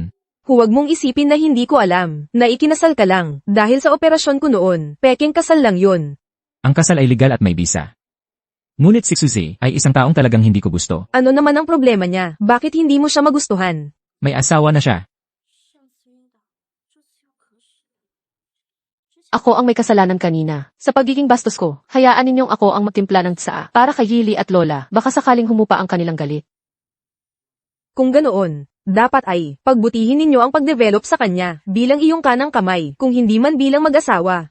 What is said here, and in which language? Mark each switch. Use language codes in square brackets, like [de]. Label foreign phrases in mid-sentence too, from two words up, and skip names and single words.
[tl] Huwag mong isipin na hindi ko alam, na ikinasal ka lang, dahil sa operasyon ko noon, peking kasal lang yun. Ang kasal ay legal at may bisa. Ngunit si Suzy ay isang taong talagang hindi ko gusto. Ano naman ang problema niya? Bakit hindi mo siya magustuhan? May asawa na siya. [zh] 上次晕倒，这次又渴死。之前 [tl] Ako ang may kasalanan kanina. Sa pagiging bastos ko, hayaan ninyong ako ang magtimpla ng tsaa para kay Yili at Lola. Baka sakaling humupa ang kanilang galit. Kung ganoon, dapat ay, pagbutihin ninyo ang pagdevelop sa kanya, bilang iyong kanang kamay, kung hindi man bilang mag-asawa.